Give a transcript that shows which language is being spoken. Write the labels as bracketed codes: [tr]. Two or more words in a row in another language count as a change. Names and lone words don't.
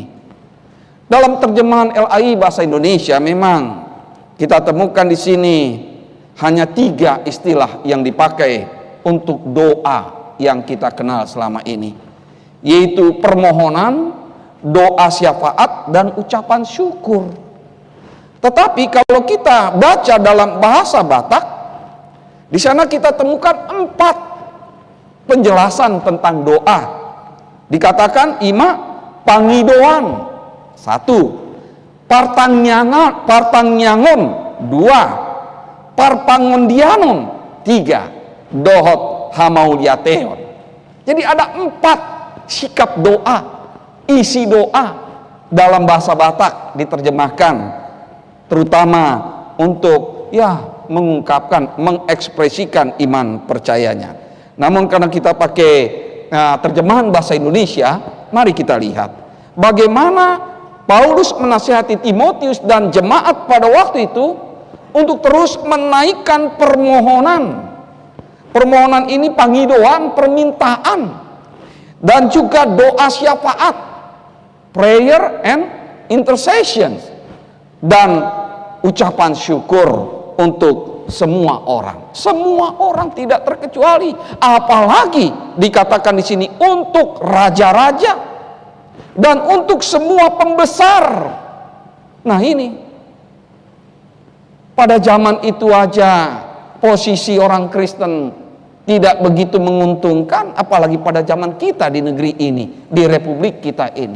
[id] Dalam terjemahan LAI bahasa Indonesia memang kita temukan di sini hanya 3 istilah yang dipakai untuk doa yang kita kenal selama ini, yaitu permohonan, doa syafaat, dan ucapan syukur. Tetapi kalau kita baca dalam bahasa Batak, di sana kita temukan 4 penjelasan tentang doa. [bbc] Dikatakan ima pangidoan 1, partangyangon 2, parpangondianon 3, dohot hamauliateon. [id] Jadi ada 4 sikap doa, isi doa dalam bahasa Batak diterjemahkan, terutama untuk mengungkapkan, mengekspresikan iman percayanya. Namun karena kita pakai terjemahan bahasa Indonesia, mari kita lihat bagaimana Paulus menasihati Timotius dan jemaat pada waktu itu untuk terus menaikkan permohonan. Permohonan ini pangidoan, permintaan, dan juga doa syafaat, [en] prayer and intercession, [id] dan ucapan syukur untuk semua orang. Semua orang tidak terkecuali, apalagi dikatakan di sini untuk raja-raja dan untuk semua pembesar. Nah ini, pada zaman itu aja posisi orang Kristen tidak begitu menguntungkan, apalagi pada zaman kita di negeri ini, di republik kita ini.